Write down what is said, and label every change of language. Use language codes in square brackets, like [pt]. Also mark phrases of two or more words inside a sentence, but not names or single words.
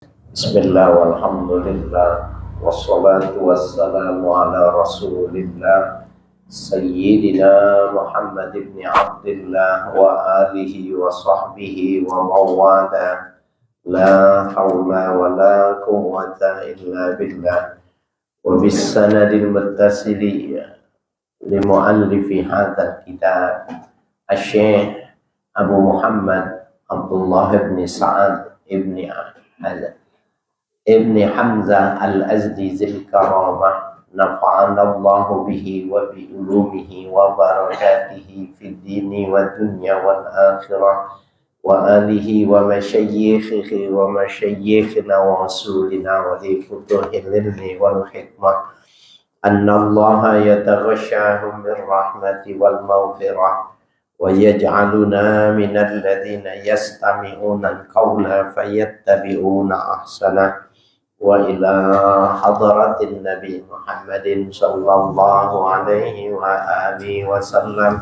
[ar] بسم الله والحمد لله والصلاة والسلام على رسول الله سيدنا محمد بن عبد الله وآله وصحبه ومودة لا حول ولا قوة إلا بالله وبسند المتصل لمؤلف هذا الكتاب الشيخ أبو محمد عبد الله بن سعد بن حمزة الأزدي ذي الكرامة نفعنا الله به وبعلومه وبركاته في الدين والدنيا والآخرة وآله ومشايخه ومشايخنا ورسولنا ولفتوح العلم والحكمة أن الله يتغشاهم بالرحمة والمغفرة ويجعلنا من الذين يستمعون القول فيتبعون أحسن وإلى حضرة النبي محمد صلى الله عليه وآله وسلم.